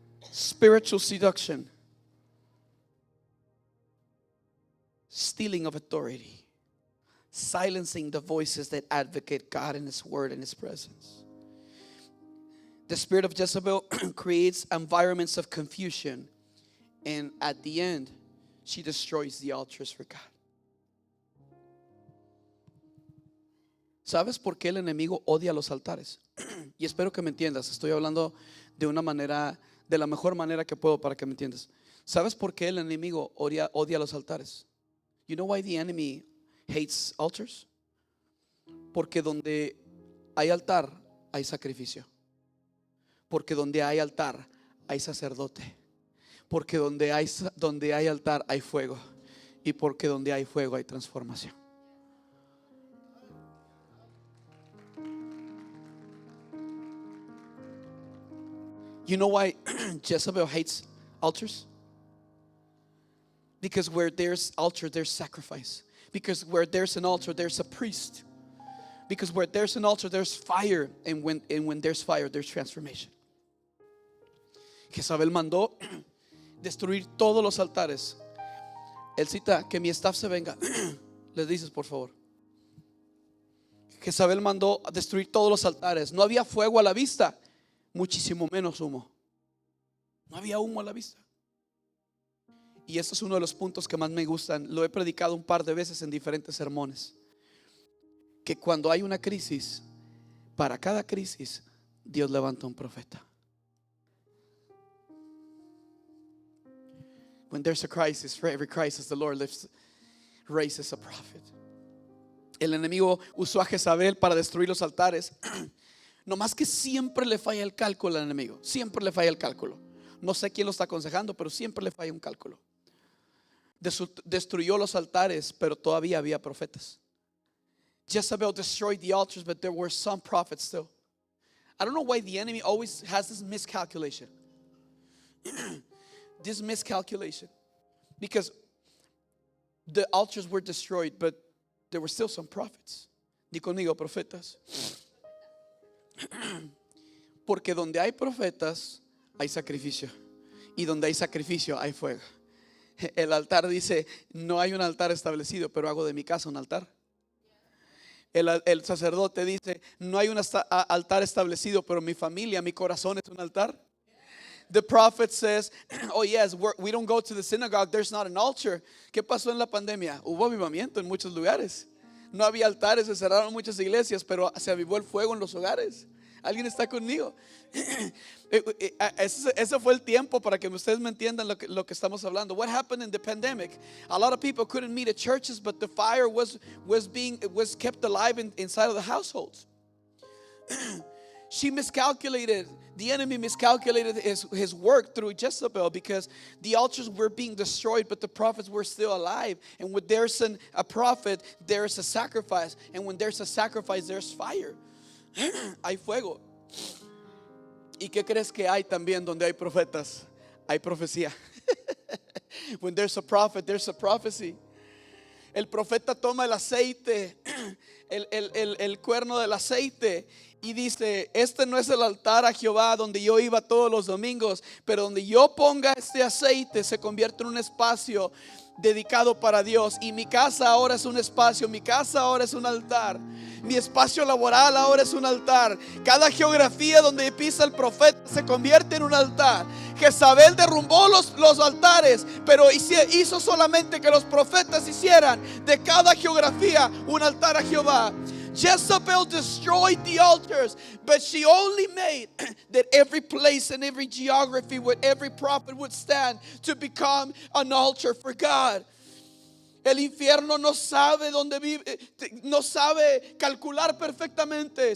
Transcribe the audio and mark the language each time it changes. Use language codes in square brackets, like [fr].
[en] Spiritual seduction, stealing of authority, silencing the voices that advocate God and his word and his presence. The spirit of Jezebel creates environments of confusion, and at the end, she destroys the altars for God. [es] ¿Sabes por qué el enemigo odia los altares? Y espero que me entiendas. Estoy hablando de una manera, de la mejor manera que puedo para que me entiendas. ¿Sabes por qué el enemigo odia los altares? [en] You know why the enemy hates altars? [es] Porque donde hay altar, hay sacrificio. Porque donde hay altar hay sacerdote. Porque donde hay altar hay fuego. Y porque donde hay fuego hay transformación. [en] You know why Jezebel hates altars? Because where there's altar, there's sacrifice. Because where there's an altar, there's a priest. Because where there's an altar, there's fire. And when there's fire, there's transformation. [es] Jezabel mandó destruir todos los altares. Él cita que mi staff se venga. Les dices, por favor. Jezabel mandó destruir todos los altares. No había fuego a la vista, muchísimo menos humo. No había humo a la vista. Y este es uno de los puntos que más me gustan. Lo he predicado un par de veces en diferentes sermones. Que cuando hay una crisis, para cada crisis, Dios levanta un profeta. [en] When there's a crisis, for every crisis, the Lord raises a prophet. [es] El enemigo usó a Jezabel para destruir los altares. No más que siempre le falla el cálculo al enemigo. Siempre le falla el cálculo. No sé quién lo está aconsejando, pero siempre le falla un cálculo. Destruyó los altares, pero todavía había profetas. [en] Jezebel destroyed the altars, but there were some prophets still. I don't know why the enemy always has this miscalculation. This miscalculation. Because the altars were destroyed, but there were still some prophets. [es] Di conmigo, profetas. Porque donde hay profetas, hay sacrificio. Y donde hay sacrificio, hay fuego. El altar dice, no hay un altar establecido, pero hago de mi casa un altar. El sacerdote dice, no hay un altar establecido, pero mi familia, mi corazón es un altar. [en] The prophet says, oh yes, we don't go to the synagogue, there's not an altar. [es] ¿Qué pasó en la pandemia? Hubo avivamiento en muchos lugares. No había altares, se cerraron muchas iglesias, pero se avivó el fuego en los hogares. ¿Alguien está conmigo? Ese fue el tiempo para que ustedes me entiendan lo que estamos hablando. [en] What happened in the pandemic? A lot of people couldn't meet at churches, but the fire was kept alive inside of the households. She miscalculated. The enemy miscalculated his work through Jezebel, because the altars were being destroyed, but the prophets were still alive. And when there's a prophet, there's a sacrifice. And when there's a sacrifice, there's fire. [es] Hay fuego. ¿Y qué crees que hay también donde hay profetas? Hay profecía. [en] When there's a prophet, there's a prophecy. [es] El profeta toma el aceite, el cuerno del aceite, y dice, este no es el altar a Jehová donde yo iba todos los domingos, pero donde yo ponga este aceite se convierte en un espacio dedicado para Dios. Y mi casa ahora es un espacio, mi casa ahora es un altar, mi espacio laboral ahora es un altar. Cada geografía donde pisa el profeta se convierte en un altar. Jezabel derrumbó los altares, pero hizo solamente que los profetas hicieran de cada geografía un altar a Jehová. [en] Jezebel destroyed the altars, but she only made that every place and every geography where every prophet would stand to become an altar for God. [es] El infierno no sabe dónde vive, no sabe calcular perfectamente.